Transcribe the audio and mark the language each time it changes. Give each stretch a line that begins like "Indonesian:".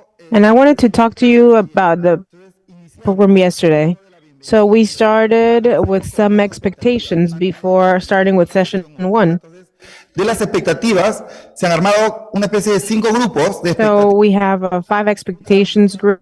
English: And I wanted to talk to you about the program yesterday. So we started with some expectations before starting with session 1.
Spanish: De las expectativas, se han armado una especie de 5 grupos de
English: So we have 5 expectations group